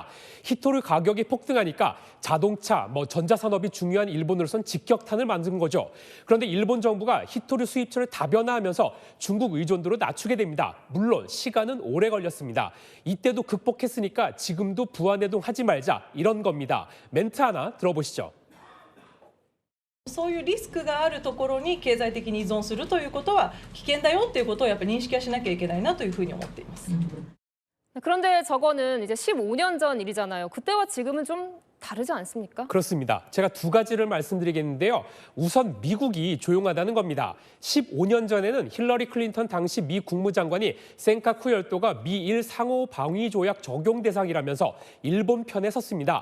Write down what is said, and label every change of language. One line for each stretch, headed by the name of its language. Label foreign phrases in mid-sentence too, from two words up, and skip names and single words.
Korean: 히토류 가격이 폭등하니까 자동차, 전자산업이 중요한 일본으로선 직격탄을 만든 거죠. 그런데 일본 정부가 히토류 수입처를 다변화하면서 중국 의존도를 낮추게 됩니다. 물론 시간은 오래 걸렸습니다. 이때도 극복했으니까 지금도 부안해동하지 말자 이런 겁니다. 멘트 하나 들어보시죠.
Japanese: そういうリスクがあるところに経済的に依存するということは危険だよっていうことをやっぱり認識はしなきゃいけないなというふうに思っています。
Korean: 그런데 저거는 이제 15년 전 일이잖아요. 그때와 지금은 좀 다르지 않습니까? 그렇습니다. 제가 두 가지를 말씀드리겠는데요. 우선 미국이 조용하다는 겁니다. 15년 전에는 힐러리 클린턴 당시 미 국무장관이 센카쿠 열도가 미일 상호 방위 조약 적용 대상이라면서 일본 편에 섰습니다.